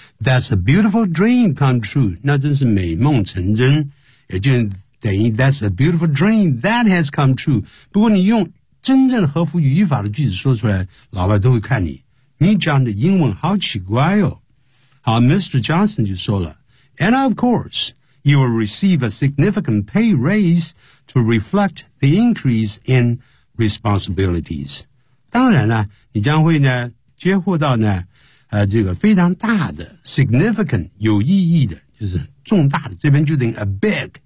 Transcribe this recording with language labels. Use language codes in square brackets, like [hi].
[en] That's a beautiful dream come true， [zh] 那真是美梦成真，也就等于 [en] that's a beautiful dream that has come true。 [zh] 不过你用真正合乎语法的句子说出来，老外都会看你。你讲的英文好奇怪哦。好 ，Mr. [en] Johnson [zh] 就说了 [en] ，And of course you will receive a significant pay raise to reflect the increase in responsibilities。 [zh] 当然了，你将会呢接获到呢，这个非常大的 significant 有意义的，就是重大的。这边就等于 [en] a big。